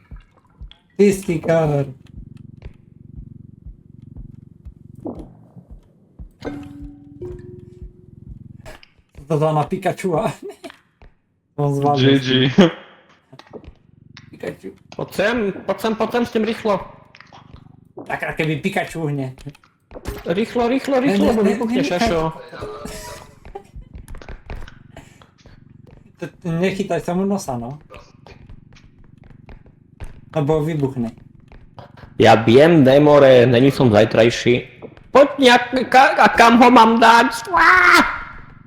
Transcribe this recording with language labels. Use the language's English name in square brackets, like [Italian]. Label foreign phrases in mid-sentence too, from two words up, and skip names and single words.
[Slovak] To dá na Pikachua. On zvládne. GG. Pikachu. Poď sem s tým rýchlo. Tak a keby Pikachu hne. Rýchlo, Ne, bo ne, vybuchne nechaj. šašo. Nechytaj sa mu nosa, no. Lebo vybuchne. Ja viem, Nemore, není som zajtrajší. Poď nejak, a kam ho mám dať?